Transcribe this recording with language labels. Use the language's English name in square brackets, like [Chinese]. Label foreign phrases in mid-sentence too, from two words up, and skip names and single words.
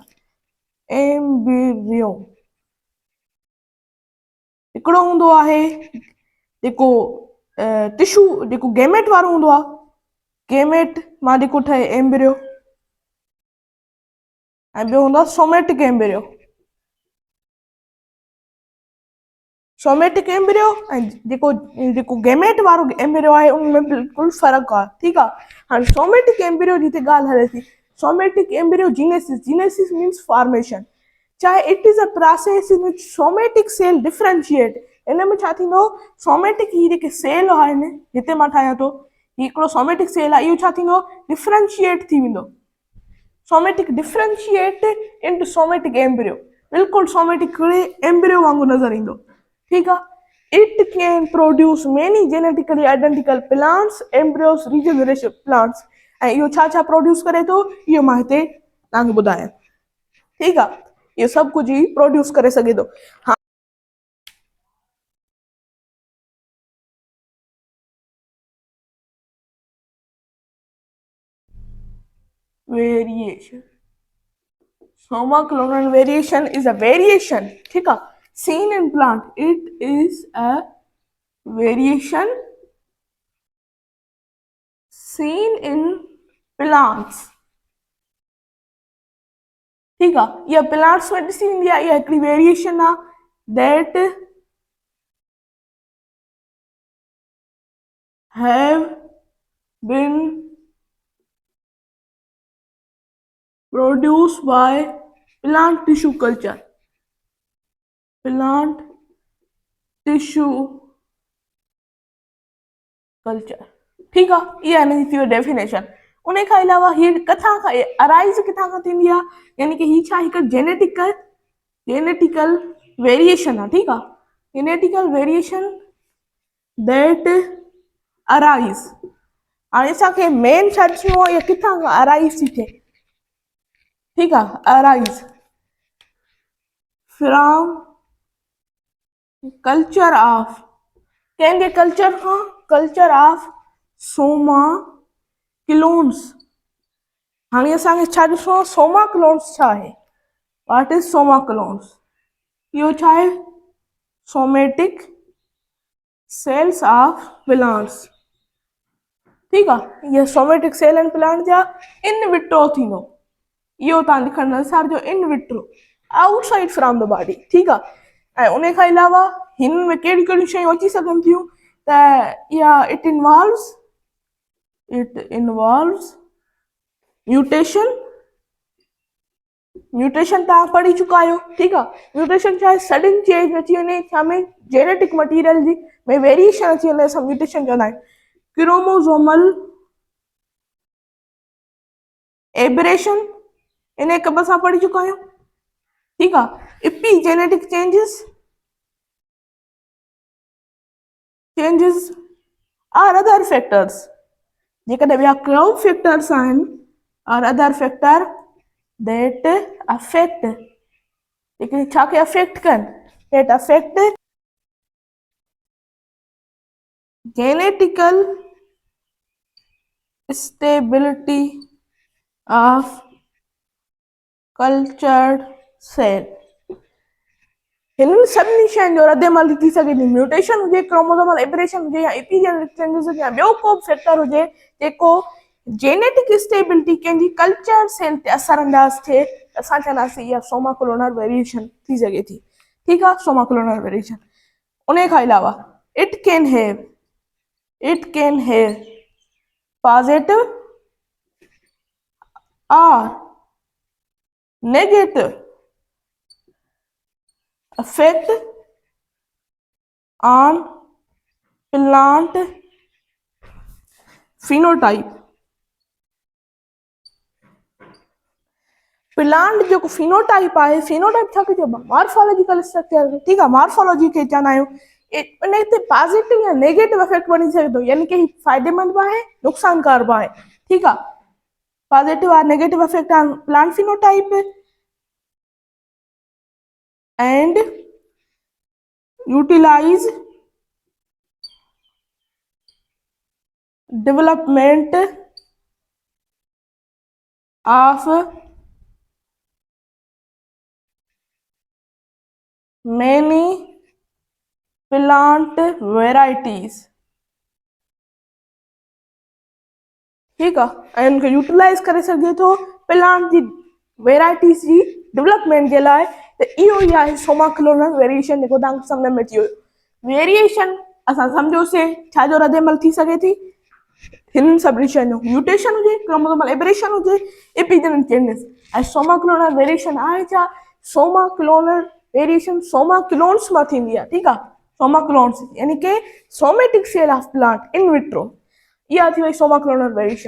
[Sindhi] एम्ब्रियो हिकिड़ो हूंदो आहे जेको टिश्यू, जेको गैमेट वारो हूंदो आहे, गैमेट मां जेको ठहे एम्ब्रियो, ऐं ॿियो हूंदो आहे [English] somatic embryo. somatic embryo [Sindhi] ऐं जेको जेको गैमेट वारो एम्ब्रियो आहे, उनमें बिल्कुलु फ़र्क़ु आहे, ठीकु आहे। हाणे [English] somatic embryo [Sindhi] जी हिते ॻाल्हि हले थी। [English] somatic embryo genesis, genesis means formation. चाहे it is a process in which somatic cell differentiate. [Sindhi] हिन में छा थींदो? सोमेटिक ही जेके सेल आहिनि, हिते मां ठाहियां थो, ही हिकिड़ो [English] somatic cell [Sindhi] आहे, इहो छा थींदो? [English] डिफरेंशिएट [Sindhi] थी वेंदो। [English] somatic differentiate into somatic embryo, [Sindhi] बिल्कुलु [English] somatic embryo [Sindhi] वांगुरु नज़र ईंदो, ठीकु आहे। [English] it can produce many genetically identical plants, embryos, regeneration plants. [Sindhi] ऐं इहो छा छा प्रोड्यूस करे थो? इहो मां हिते तव्हांखे ॿुधायां, ठीकु आहे। इहो सभु कुझु ई प्रोड्यूस करे सघे थो। हा, [English] variation, somaclonal variation is a variation, [Hindi] ठीक है, [English] seen in plant. It is a variation seen in plants, [Hindi] ठीक है। [Sindhi] ये प्लांट्स में ॾिसी ईंदी आहे, इहा हिकिड़ी वेरिएशन आहे [English] that have been produced by plant tissue culture, plant tissue कल्चर। [Sindhi] ठीक आहे, इहा हिनजी थी वई डेफिनेशन। उन खां अलावा हीअ किथां खां अराइज़ किथां खां थींदी आहे, यानी कि हीअ छा हिकु [English] genetical variation [Sindhi] आहे। ठीकु आहे, [English] genetical variation that arise. [Sindhi] हाणे असांखे मेन छा ॾिसणो आहे, इहा किथां खां अराइज़ थी थिए। ठीकु आहे, [English] arise from culture of, [Sindhi] कंहिंजे कल्चर खां, [English] culture of soma clones. [Sindhi] हाणे असांखे छा ॾिसणो आहे, [English] soma clones [Sindhi] छा आहे, [English] what is soma clones. [Sindhi] इहो छा आहे, [English] somatic cells of plants. [Sindhi] ठीकु आहे, इहे [English] somatic cell and plant [Sindhi] जा [English] in vitro [Sindhi] थींदो, इहो तव्हां लिखणु न विसारिजो, [English] in vitro outside from the body. [Sindhi] ठीकु आहे, ऐं उन खां अलावा हिन में कहिड़ियूं कहिड़ियूं शयूं अची सघनि थियूं, त इहा [English] it involves mutation. [Sindhi] म्यूटेशन तव्हां पढ़ी चुका आहियो। ठीकु आहे, म्यूटेशन छा आहे, [English] sudden change [Sindhi] अची वञे छा में, [English] genetic material [Sindhi] जी में वेरिएशन अची वञे, असां म्यूटेशन चवंदा आहियूं। [English] chromosomal aberration, [Sindhi] इन कब असां पढ़ी चुका आहियूं। ठीकु आहे, [English] epigenetic changes or other factors, [Sindhi] जेकॾहिं ॿिया [English] crowd factors [Sindhi] आहिनि, [English] or other factor that affect, [Sindhi] जेके छा खे अफेक्ट कनि, [English] that affect genetical stability of cultured cell. [Sindhi] हिननि सभिनी शयुनि जो रद्देमल थी सघे थी, म्यूटेशन हुजे, [English] chromosomal aberration [Sindhi] हुजे, या [English] epigenetic changes [Sindhi] हुजे, या ॿियो को बि फैक्टर हुजे जेको [English] genetic stability [Sindhi] कंहिंजी [English] culture cell [Sindhi] ते असर अंदाज़ थिए, असां चवंदासीं इहा [English] soma cloner variation [Sindhi] थी सघे थी। ठीकु आहे, [English] soma cloner variation. [Sindhi] उन खां अलावा [English] it can have positive or negative effect on plant phenotype। [Sindhi] प्लांट जो फिनोटाइप आहे, फिनोटाइप छा चइबो आहे, [English] morphological structure. [Sindhi] ठीकु आहे, मॉर्फोलॉजी खे चवंदा आहियूं। इन ते पॉजिटिव या [English] negative effect [Sindhi] बनी सघे थो, यानी कि फ़ाइदेमंद बि आहे, नुक़सानकार बि आहे। ठीकु आहे, [English] positive or negative effect on plant phenotype and utilize development of many plant varieties। [Sindhi] ठीकु आहे, ऐं उनखे यूटिलाइज़ करे सघे थो प्लांट जी वेराइटीज़ जी डेवलपमेंट जे लाइ। त इहो ई आहे [English] soma cloner variation, [Sindhi] जेको तव्हांखे सम्झ में अची वियो। वेरिएशन असां सम्झोसीं छाजो रद्देमल थी सघे थी, हिननि सभिनी शयुनि जो, म्यूटेशन हुजे, [English] chromosomal aberration [Sindhi] हुजे, [English] epigenetic changes. [Sindhi] ऐं [English] soma cloner variation [Sindhi] आहे छा, [English] soma cloner variation soma clones [Sindhi] मां थींदी आहे। ठीकु आहे, [English] soma clones यानी कि somatic cell of plant in vitro, [Sindhi] इहा थी वई [English] soma cloner variation.